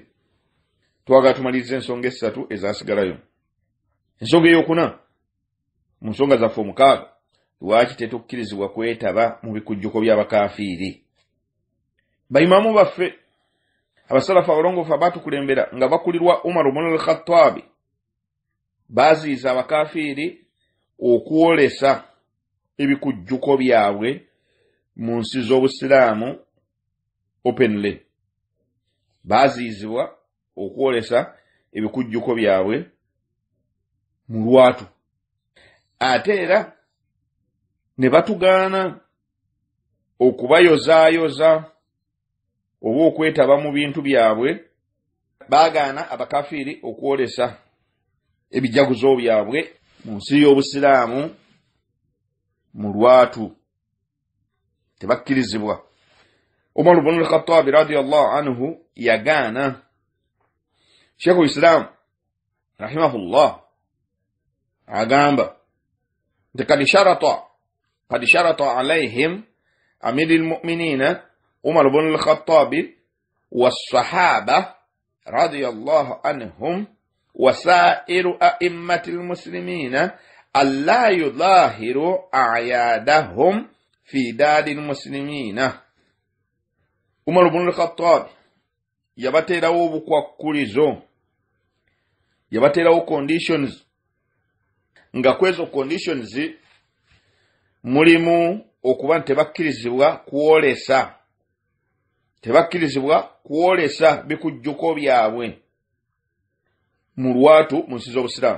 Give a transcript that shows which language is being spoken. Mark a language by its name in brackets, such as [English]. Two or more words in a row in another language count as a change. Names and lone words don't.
[Ganda] Twagala tumalirize ensonga 3 ezaasigalayo. Ensonga ey'okuna mu nsonga zaffe 6 lwaki tetukkirizibwa kwetaba mu bikujjuko by'abakafiiri. Bayimamu baffe abasalafu abalongoofu abaatukulembera nga bakulirwa Umar ibn al-Khattab baaziyiza abakafiiri okwolesa ebikujjuko byabwe mu nsi z'obusiraamu openly. Baaziyizibwa okwolesa ebikujjuko byabwe mu lwatu. Ate era ne batugaana okubayozaayoza oba okwetaba mu bintu byabwe. Baagaana abakafiri okwolesa ebijaguzo byabwe mu nsi y'Obusiraamu mu lwatu. Tebakkirizibwa. Umar ibn al-Khattab [Arabic] رضي الله عنه [Ganda] yagaana. [Arabic] شيخ الإسلام رحمه الله [Ganda] agamba nti [Arabic] قد شرط عليهم أمير المؤمنين عمر بن الخطاب والصحابة رضي الله عنهم وسائر أئمة المسلمين ألا يظاهروا أعيادهم في دار المسلمين. [Ganda] Umar ibn al-Khattab yabaterawo obukwakulizo, yabaterawo conditions, nga kwezo conditions mulimu okuba tebakkirizibwa kuwolesa bikujjuko byabwe mu lwatu mu nsi z'Obusiraamu.